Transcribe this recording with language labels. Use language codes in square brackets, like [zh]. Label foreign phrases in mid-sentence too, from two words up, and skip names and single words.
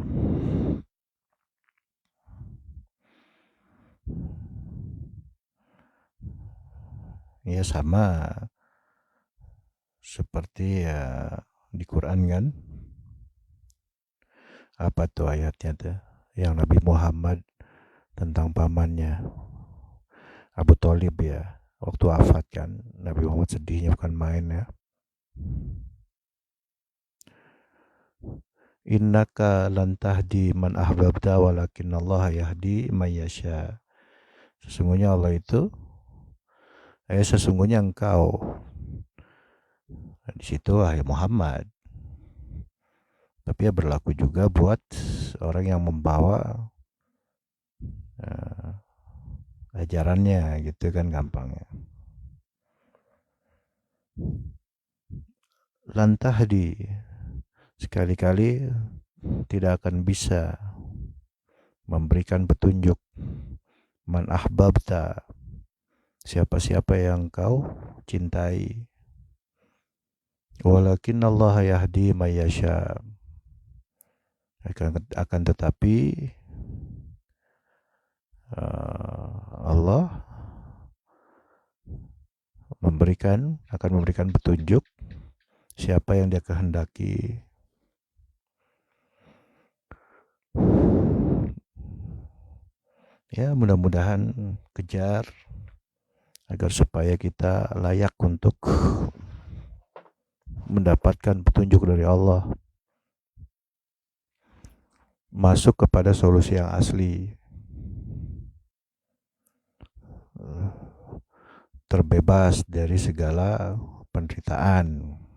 [id] Ya sama seperti ya di Quran kan, apa tuh ayatnya tuh yang Nabi Muhammad tentang pamannya Abu Thalib ya, waktu wafat kan Nabi Muhammad sedihnya bukan main ya. [ar] إنك لن تهدي من أحببت ولكن الله يهدي من يشاء. [id] Sesungguhnya Allah itu sesungguhnya engkau. Nah, di situ wahai Muhammad. Tapi ya berlaku juga buat orang yang membawa ajarannya gitu kan gampangnya. lantahdi, sekali-kali tidak akan bisa memberikan petunjuk. [ar] من أحببت, [id] siapa-siapa yang kau cintai. [ar] ولكن الله يهدي من يشاء, [id] akan tetapi Allah akan memberikan petunjuk siapa yang dia kehendaki. Ya, mudah-mudahan kejar agar supaya kita layak untuk mendapatkan petunjuk dari Allah, masuk kepada solusi yang asli, terbebas dari segala penderitaan.